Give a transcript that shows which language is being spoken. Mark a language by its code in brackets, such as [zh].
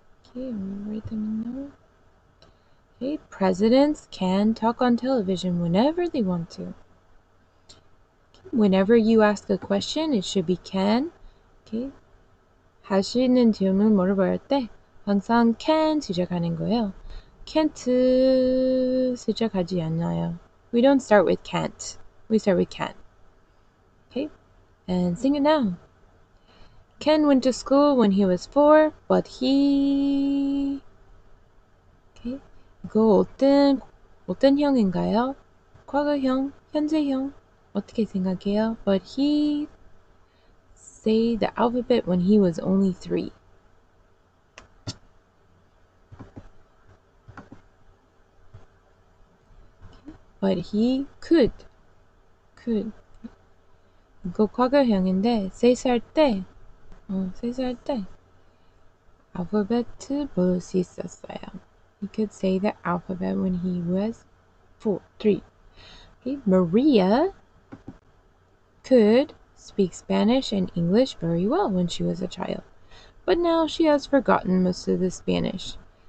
[en] Okay, I'm gonna write them down. Okay, presidents can talk on television whenever they want to. Okay, whenever you ask a question, it should be can. [ko] Okay, 하시는 질문 물어볼 때 항상 can 시작하는 거예요. Can't 시작하지 않아요. [en] We don't start with can't. We start with can. Okay, and sing it now. Ken went to school when he was 4, but he... [ko] Okay. 이거 어떤 형인가요? 과거형, 현재형. 어떻게 생각해요? [en] But he say the alphabet when he was only 3. But he could. [ko] 이거 과거형인데 3살 때 3살 때 알파벳 볼 수 있었어요. [en] He could say the alphabet when he was 3. Okay. Maria could speak Spanish and English very well when she was a child, but now she has forgotten most of the Spanish.